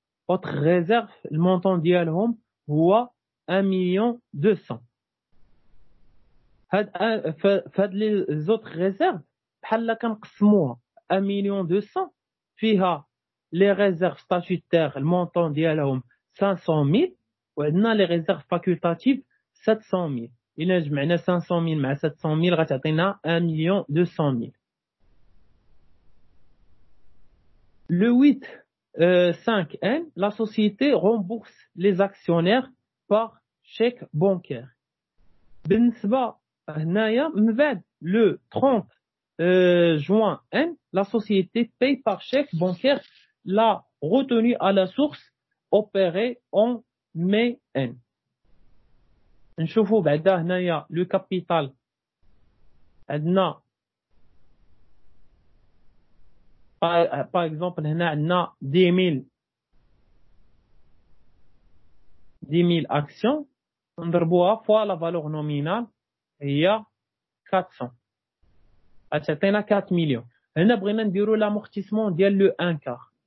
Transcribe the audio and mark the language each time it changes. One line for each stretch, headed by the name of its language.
Arabic: اوتر ريزيرف المونطون ديالهم هو 1,200,000 هاد لي زوتر ريزيرف بحال كنقسموها 1,200,000 فيها لي ريزيرف ستاتوتير المونطون ديالهم 500,000 وعندنا لي ريزيرف فاكولتاتيف 700,000 الا جمعنا 500,000 مع 700,000 غتعطينا 1,200,000.
French: Le 8/5N, la société rembourse les actionnaires par chèque bancaire.
Arabic: بالنسبة هنايا من بعد
French: le 30 juin N, la société paye par chèque bancaire la retenue à la source opérée en mai N.
Arabic: نشوفوا بعدا هنايا le capital عندنا par exemple هنا عندنا 10,000 actions نضربوها فوا لا فالور نومينال هي 400 غتعطينا 4 مليون. هنا بغينا نديرو لامورتيسمون ديال لو 1 كار